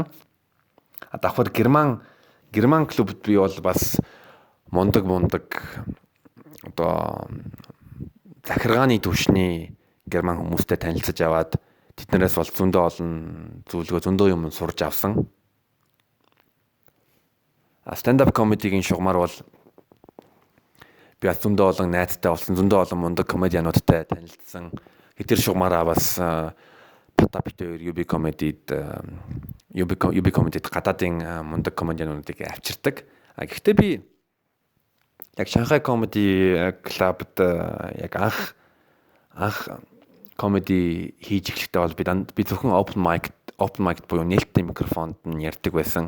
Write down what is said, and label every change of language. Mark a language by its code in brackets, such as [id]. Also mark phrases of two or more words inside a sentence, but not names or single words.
[mn] Давхар герман клубд би бол бас мундаг одоо захиргааны түвшний герман хүмүүстэй танилцаж аваад тэднээс бол зөндөө олон зөвлөгөө зөндөө юм сурж авсан. [en] Stand up comedy- [mn] гийн шугамар бол би зөндөө олон найзтай болсон, зөндөө олон мундаг комедиануудтай танилцсан. Тэр шугамараа бас Потапитээр UB comedy-д гадаадын мундаг комедиануудыг авчирдаг. Гэхдээ би яг Шанхай comedy club-д яг анх comedy хийж эхлэхдээ бол би зөвхөн [en] open mic [mn] буюу нээлттэй микрофонд нь ярьдаг байсан.